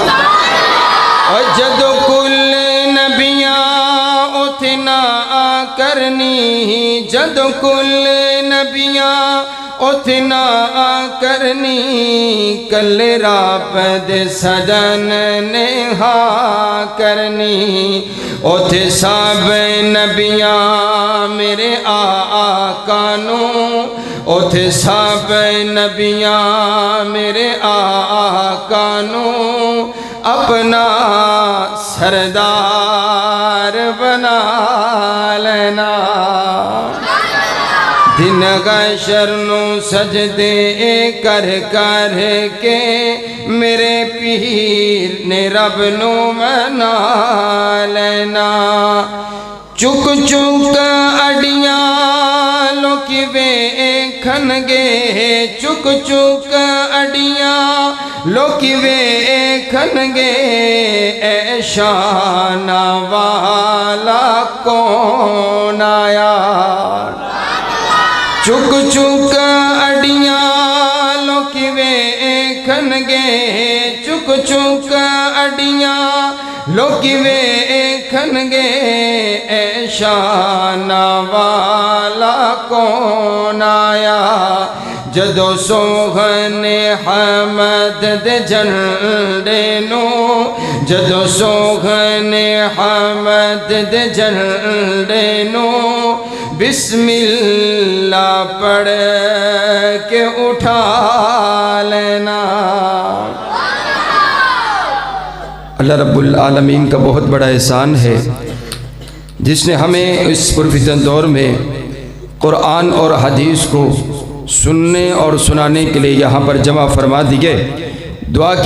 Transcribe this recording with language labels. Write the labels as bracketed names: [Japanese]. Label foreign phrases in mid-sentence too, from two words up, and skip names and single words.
[Punjabi] اور جدو کل نبیاں اتنا کرنی جدو کل نبیاں اتنا کرنی کل رب دے سجن نے ہاں کرنی. اوتھے سب نبیاں میرے آقا نو اوتھے سب نبیاں میرے آقا نو اپنا سردار بنا لینا. دن حشر نو سجدے کر کر کے میرے پیر نے رب نو منا لینا. چک چک اڈیاں لوکی ویکھن گے چک چک اڈیاں لوکی ویکھن گے اے شان والا کون آیا. چک چک اڈیاں لوکی ویکھن گے چک چک اڈیاں لوکی ویکھن گے اے شان والا کون آیا. جدو سوہن حمد دے جھنڈے نو جدو سوہن حمد دے جھنڈے نو [Arabic] بسم اللہ [Punjabi] پڑھ کے اٹھا لینا. [Arabic] اللہ رب العالمین [Urdu] کا بہت بڑا احسان ہے جس نے ہمیں اس پرفتن دور میں قرآن اور حدیث کو سننے اور سنانے کے لیے یہاں پر جمع فرما دیے.